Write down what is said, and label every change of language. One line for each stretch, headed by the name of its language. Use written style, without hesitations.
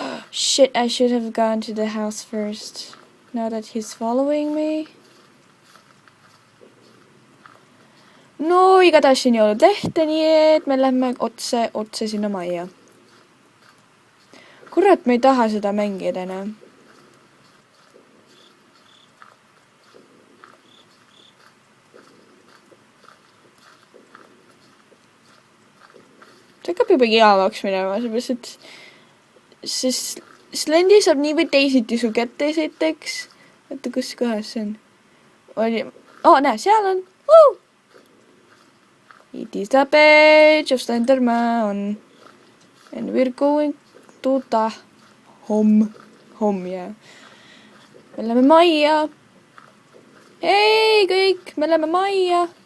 English: Shit, I should have gone to the house first, now that he's following me.
Estonian: No, igatahes siin ei olnud lehte, nii et me lähme otse sinna majja. Kurat, ma ei taha seda mängida enam. See hakkab juba kiamaks minema, seepärast, et see Slendi saab nii või teisiti su kätte esiteks. Vaata, kus kohas see on. Näe, seal on.
English: It is the page of Slenderman. And we're going to the home, yeah.
Estonian: Me läheme majja. Hei kõik, me läheme majja.